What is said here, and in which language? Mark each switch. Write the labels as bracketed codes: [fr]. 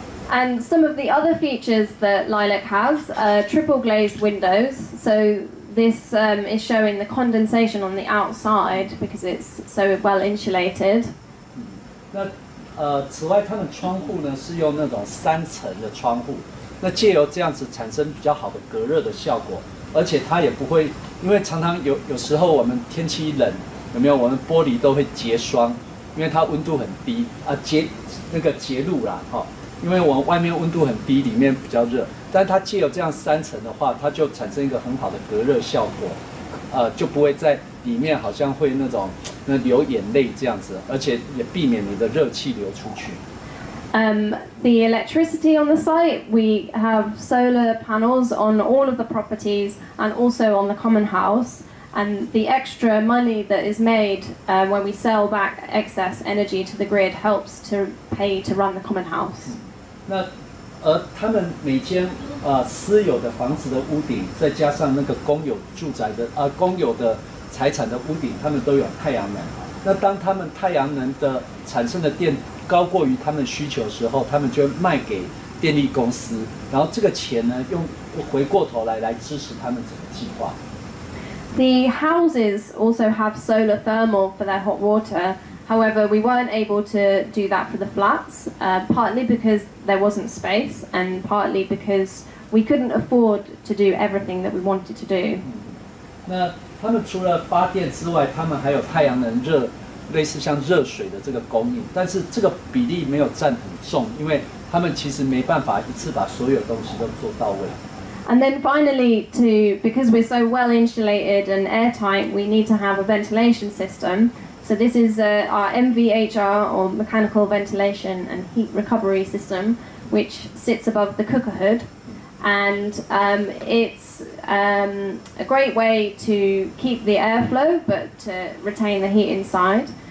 [en] And some of the other features that Lilac has are triple glazed windows. So this is showing the condensation on the outside because it's so well insulated. [zh] 那此外，它们窗户呢是用那种3层的窗户，那借由这样子产生比较好的隔热的效果，而且它也不会，因为常常有时候我们天气冷，有没有？我们玻璃都会结霜，因为它温度很低结露啦因为我们外面温度很低，里面比较热，但是它借由这样3层的话，它就产生一个很好的隔热效果，就不会在里面好像会那种流眼泪这样子，而且也避免你的热气流出去。 [en] The electricity on the site, we have solar panels on all of the properties and also on the common house. And the extra money that is made when we sell back excess energy to the grid helps to pay to run the common house. [zh] 那他们每间私有的房子的屋顶，再加上那个公有住宅的公有的财产的屋顶，他们都有太阳能。那当他们太阳能的产生的电高过于他们需求的时候，他们就卖给电力公司，然后这个钱呢，用回过头来支持他们整个计划。 [en] The houses also have solar thermal for their hot water. However, we weren't able to do that for the flats, partly because there wasn't space and partly because we couldn't afford to do everything that we wanted to do. [zh] 那他们除了发电之外，他们还有太阳能类似像热水的这个供应，但是这个比例没有占很重，因为他们其实没办法一次把所有东西都做到位。 [en] And then finally, because we're so well insulated and airtight, we need to have a ventilation system. So this is our MVHR, or mechanical ventilation and heat recovery system, which sits above the cooker hood. And it's a great way to keep the airflow, but to retain the heat inside.